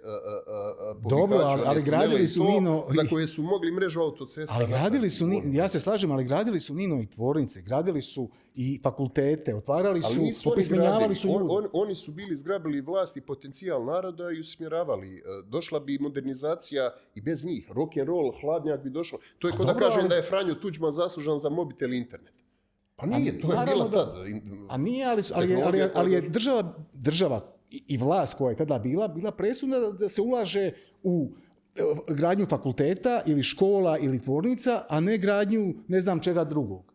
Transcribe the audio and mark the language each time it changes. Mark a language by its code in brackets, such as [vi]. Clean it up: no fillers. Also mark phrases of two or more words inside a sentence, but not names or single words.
[hr] pobjegače. Ali gradili su, Nino... Za koje su mogli mrežu autocesta. Ali gradili su, ja se slažem, ali gradili su, Nino, i tvornice, gradili su i fakultete, otvarali su, popismenjavali su ljudi. Oni su bili zgrabili vlast i potencijal naroda i usmjeravali. Došla bi modernizacija i bez njih. [en] Rock and roll, [hr] hladnjak bi došlo. To je kao da kažem da je Franjo Tuđman zaslužan za mobitel i internet. Pa nije, to je bila tada. A nije, ali je država i vlast koja je tada bila presudna da se ulaže u gradnju fakulteta ili škola ili tvornica, a ne gradnju ne znam čega drugog.